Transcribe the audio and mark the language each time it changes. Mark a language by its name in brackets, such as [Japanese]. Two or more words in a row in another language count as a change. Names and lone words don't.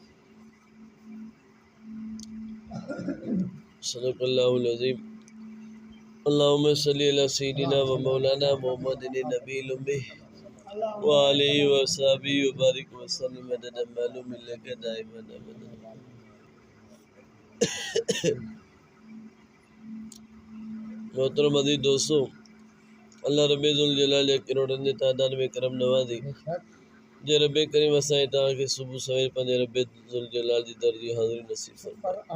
[Arabic] صدق الله العظيم. اللهم صل على سيدنا ومولانا محمد النبي الأمي وآله وصحبه وبارك وسلم عدد معلوم لك دائما أبدا. [Sindhi] मोहतरम अज़ीज़ दोस्तों, अल्लाह रब्बे ज़ुल जलाल करोड़नि जी तादाद में करम नवाज़ी जे रब्बे करीम असां तव्हांखे सुबुह सवेर पंहिंजे रब्बे ज़ुल जलाल जी दर जी हाज़िरी नसीब फरमाए।